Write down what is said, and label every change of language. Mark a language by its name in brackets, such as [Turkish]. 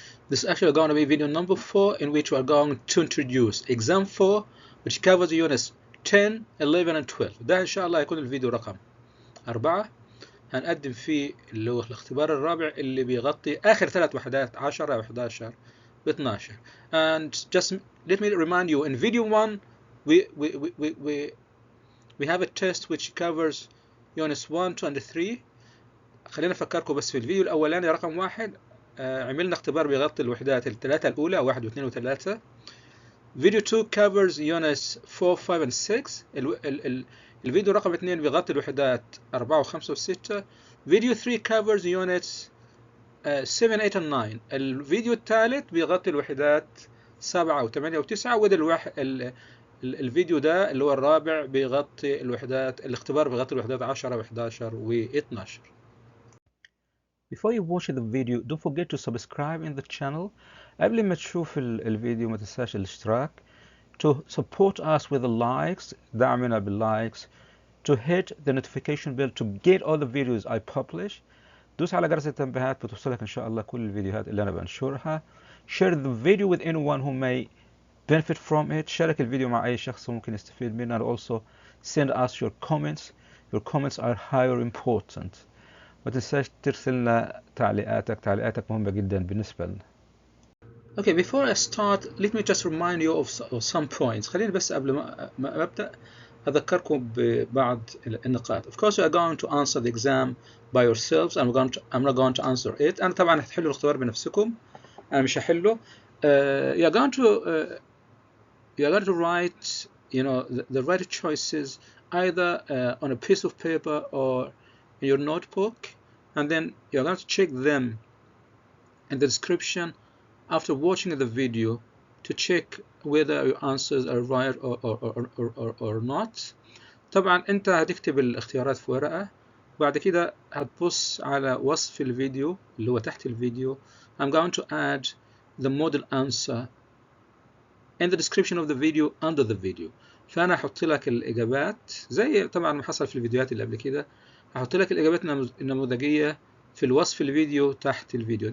[English] This is actually going to be video number 4 in which we are going to introduce exam 4 which covers units 10, 11 and 12. [Arabic] ده إن شاء الله يكون الفيديو رقم 4. هنقدم فيه اللي هو الاختبار الرابع اللي بيغطي آخر 3 وحدات 10 و11 و12. [English] And just let me remind you, in video 1 we have a test which covers units 1, 2 and 3. [Arabic] خلينا نفكركم بس في الفيديو الأولاني رقم 1 عملنا اختبار بيغطي الوحدات الثلاثة الأولى 1 و2 و3. [English] Video 2 covers units 4, 5 and 6. [Arabic] الفيديو رقم 2 بيغطي الوحدات 4 و5 و6. [English] Video 3 covers units 7, 8 and 9. [Arabic] الفيديو الثالث بيغطي الوحدات 7 و8 و9. وده الفيديو ده اللي هو الرابع بيغطي الوحدات الاختبار بيغطي الوحدات 10 و11 و12. [English] Before you watch the video, don't forget to subscribe in the channel. [Arabic] قبل ما تشوف الفيديو ما تنساش الاشتراك. [English] To support us with the likes, [Arabic] دعمنا باللايكس. [English] To hit the notification bell to get all the videos I publish. [Arabic] دوس على جرس التنبيهات بتوصلك إن شاء الله كل الفيديوهات اللي أنا بنشرها. [English] Share the video with anyone who may benefit from it. [Arabic] شارك الفيديو مع أي شخص ممكن يستفيد منه. [English] And also send us your comments. Your comments are highly important. [Arabic] ما تنساش ترسل لنا تعليقاتك مهمة جدا بالنسبة لنا. [English] Okay, before I start, let me just remind you of some points. [Arabic] خليني بس قبل ما أبدأ أذكركم ببعض النقاط. [English] Of course, you are going to answer the exam by yourselves. I'm not going to answer it. [Arabic] أنا طبعا هتحلوا الاختبار بنفسكم. أنا مش هحله. [English] You are going to write, the right choices either on a piece of paper or in your notebook, and then you're going to check them in the description after watching the video to check whether your answers are right or not. [Arabic] طبعا انت هتكتب الاختيارات في ورقة بعد كده هتبص على وصف الفيديو اللي هو تحت الفيديو. [English] I'm going to add the model answer in the description of the video under the video. [Arabic] فأنا هحط لك الإجابات زي طبعا ما حصل في الفيديوهات اللي قبل كده. هحط لك الإجابات النموذجية في الوصف الفيديو تحت الفيديو.